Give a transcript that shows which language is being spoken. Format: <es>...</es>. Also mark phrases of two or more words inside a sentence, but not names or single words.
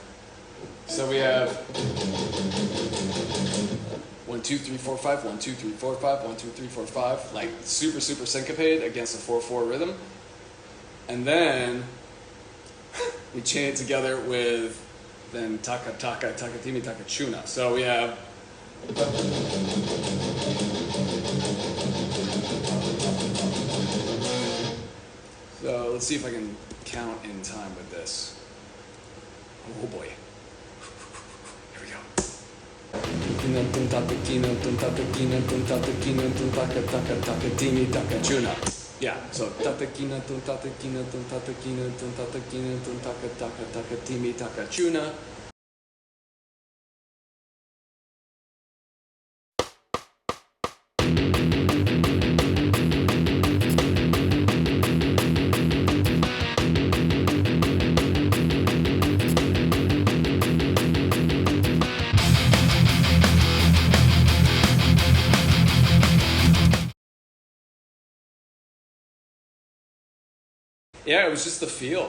<en>So we have 1, 2, 3, 4, 5, 1, 2, 3, 4, 5, 1, 2, 3, 4, 5, like super syncopated against a 4/4 rhythm. And then we chain it together with then taka taka takatimi takachuna. So we have so let's see if I can count in time with this. Oh boy. Here we go. Yeah, so tatakina tun tatakina tun tatakina tun tatakina tun taka taka taka timi taka chuna. Yeah, it was just the feel.</en>